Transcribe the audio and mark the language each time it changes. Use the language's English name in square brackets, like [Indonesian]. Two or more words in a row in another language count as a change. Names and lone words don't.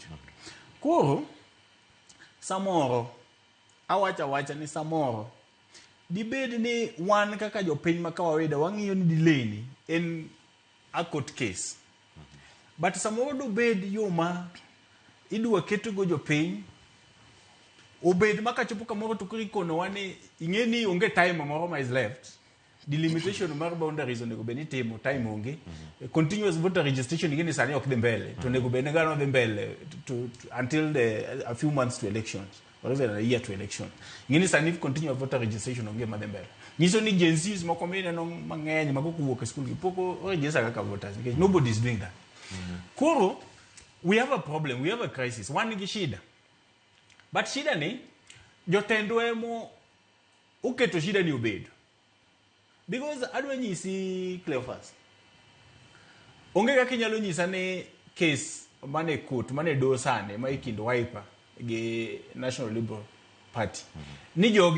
[Luo (Kenya and Tanzania)] Koro samoro awacha ni samoro dibed ni wan kaka jopiny ma kawaida wang'iyo ni dileni en [English] a court case, [Luo (Kenya and Tanzania)] but samoro dobed yo ma idwa ketogo jopiny obed makachopo kamoro to kuri kono wani ing'eni onge time moro ma [English] is left. The limitation [Luo (Kenya and Tanzania)] mar boundaries onego beni timo time onge. [English] Continuous voter registration [Luo (Kenya and Tanzania)] ing'eni sani ok dhi mbele [English] to onego beni gano dhi mbele until a few months to elections or even a year to election. [Luo (Kenya and Tanzania)] Ing'eni sani [English] continuous voter registration [Luo (Kenya and Tanzania)] onge madhi mbele. Nyiso ni Gen Zs moko mineno mang'eny mako kuwuok e school gi poko register kaka voters [English] because nobody is doing that. Koro we have a problem, we have a crisis. [Luo (Kenya and Tanzania)] One gi shida. But shida ni jotendwa emo uketo shida ni obedo. Because adwa nyisi Cleophas onge kaka inyalo nyisa ni case mane court mane do sane ma ikind Wiper gi National Liberal Party ni jogi